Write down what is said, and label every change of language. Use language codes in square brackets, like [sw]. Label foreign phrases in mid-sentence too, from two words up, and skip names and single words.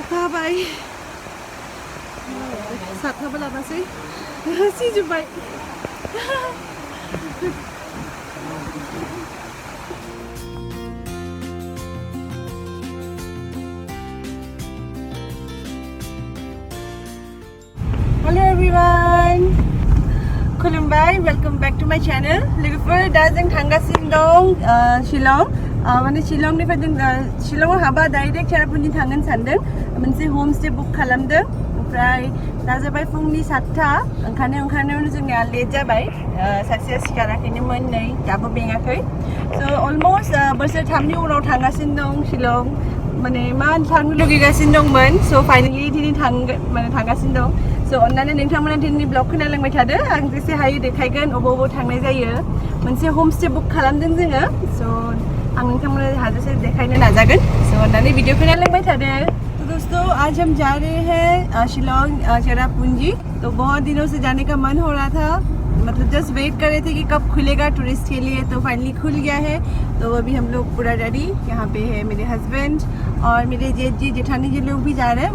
[brx] जाबाय साथाबो लानासै सिजोब्बाय [en] Hello everyone, [brx] खुलुमबाय, [en] welcome back to my channel. [brx] लोगोफोर दा जों थांगासिनो दं शिलं। माने शिलंनिफ्राय जों शिलंआव हाबा डाइरेक्ट चेरापुन्जी थांगोन सानदों। मोनसे [en] home stay book [brx] खालामदों। ओमफ्राय दा जाबाय फुंनि 7टा। ओंखारनायावनो जोंनिया लेट जाबाय। सासेया सिखाराखैनोमोन, नै दाबो बेङाखै। [en] so almost [brx] बोसोरथामनि उनाव थांगासिनो दं शिलं। माने मा थांनो लुगैगासिनो दंमोन। [en] so finally [brx] दिनै थांगासिनो दं। स' अन्नानै नोंथांमोना दिनैनि ब्लग खोनालांबाय थादो। आं जेसे हायो देखायगोन अबाव थांनाय जायो। मोनसे [en] home stay book [brx] खालामदों जोङो। स' आं नोंथांमोना हाजासे देखायनो नाजागोन। स' अन्नानै वीडियो खोनालांबाय थादो। [hi] तो दोस्तों आज हम जा रहे हैं शिलोंग चेरापूंजी। तो बहुत दिनों से जाने का मन हो रहा था, मतलब [en] just wait [hi] कर रहे थे कि कब खुलेगा टूरिस्ट के लिए। तो फाइनली खुल गया है। तो अभी हम लोग पूरा रेडी। यहाँ पे है मेरे हस्बैंड और मेरे जेठ जी जेठानी जी लोग भी जा रहे हैं।